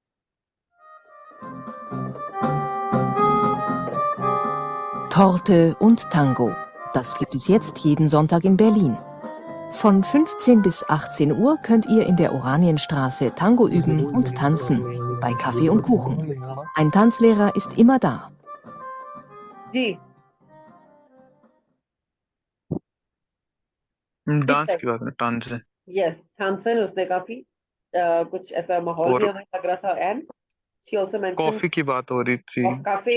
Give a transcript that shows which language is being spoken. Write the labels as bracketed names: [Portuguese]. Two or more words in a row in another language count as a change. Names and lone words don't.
[German] Torte und Tango. Das gibt es jetzt jeden Sonntag in Berlin. Von 15 bis 18 Uhr könnt ihr in der Oranienstraße Tango üben und tanzen, bei Kaffee und Kuchen. Ein Tanzlehrer ist immer da. [Hindi] जी, डांस की बात में डांस है। यस, थानसन उसने काफी कुछ ऐसा माहौल भी और हमें लग रहा था, [English] and she also mention [Hindi] कॉफी की बात हो रही थी [English] of café